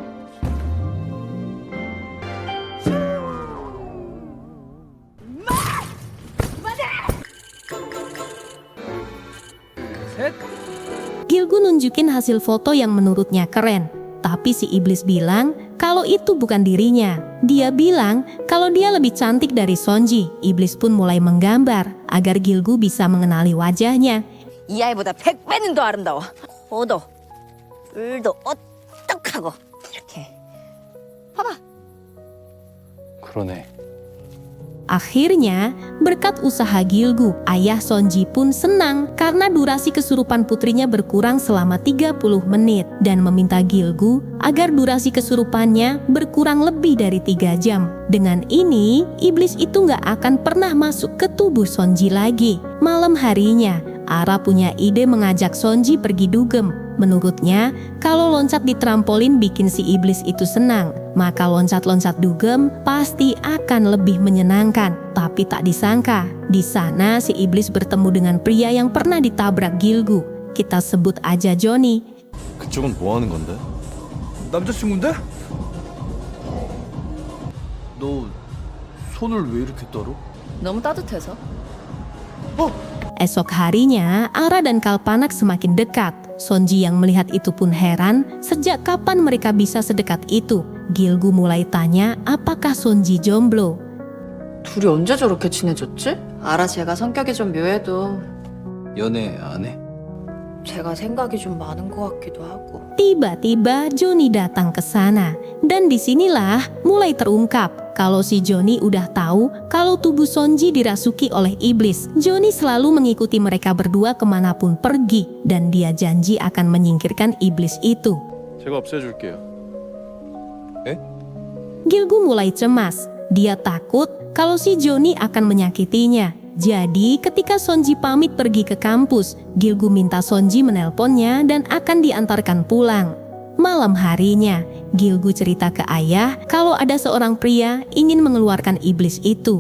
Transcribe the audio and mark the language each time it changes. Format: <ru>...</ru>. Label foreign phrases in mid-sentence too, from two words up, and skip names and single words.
<id>Gilgu nunjukin hasil foto yang menurutnya keren, tapi si iblis bilang kalau itu bukan dirinya. Dia bilang kalau dia lebih cantik dari Sonji. Iblis pun mulai menggambar agar Gilgu bisa mengenali wajahnya.</id> <ko>이 아이보다 100배는 더 아름다워. 코도, 불도 오똑하고 이렇게. 봐봐. 그러네.</ko> <id>Akhirnya, berkat usaha Gilgu, ayah Sonji pun senang karena durasi kesurupan putrinya berkurang selama 30 menit dan meminta Gilgu agar durasi kesurupannya berkurang lebih dari 3 jam. Dengan ini, iblis itu nggak akan pernah masuk ke tubuh Sonji lagi. Malam harinya, Ara punya ide mengajak Sonji pergi dugem. Menurutnya, kalau loncat di trampolin bikin si iblis itu senang, maka loncat-loncat dugem pasti akan lebih menyenangkan. Tapi tak disangka, di sana si iblis bertemu dengan pria yang pernah ditabrak Gilgu. Kita sebut aja Johnny.</id> <ko>그쪽은 뭐 하는 건데? 남자친구인데? 너 손을 왜 이렇게 떨어? 너무 따뜻해서.</ko> <id>Esok harinya, Ara dan Kalpanak semakin dekat. Sonji yang melihat itu pun heran, sejak kapan mereka bisa sedekat itu. Gilgu mulai tanya apakah Sonji jomblo.</id> <ko>둘이 언제 저렇게 친해졌지? 알아, 제가 성격이 좀 묘해도 연애 안 해? 제가 생각이 좀 많은 것 같기도 하고.</ko> <id>Tiba-tiba Johnny datang ke sana. Dan disinilah mulai terungkap kalau si Johnny udah tahu kalau tubuh Sonji dirasuki oleh iblis. Johnny selalu mengikuti mereka berdua kemanapun pergi. Dan dia janji akan menyingkirkan iblis itu.</id> <ko>제가 없애줄게요.</ko> <id>Gilgu mulai cemas. Dia takut kalau si Johnny akan menyakitinya. Jadi ketika Sonji pamit pergi ke kampus, Gilgu minta Sonji menelponnya dan akan diantarkan pulang. Malam harinya, Gilgu cerita ke ayah kalau ada seorang pria ingin mengeluarkan iblis itu.</id>